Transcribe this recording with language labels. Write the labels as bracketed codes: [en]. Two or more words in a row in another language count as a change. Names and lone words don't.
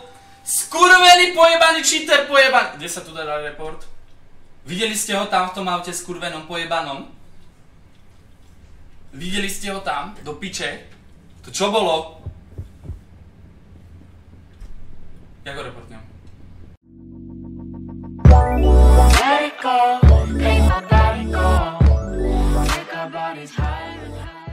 [sk] Skurvený pojebaný cheater pojebaný. Kde sa tu dá report? Videli ste ho tam v tom aute skurvenom pojebanom? Videli ste ho tam? Do piče? To čo bolo? Ja ho reportnem. [en] Let it go, make my body go. Make our bodies higher and higher.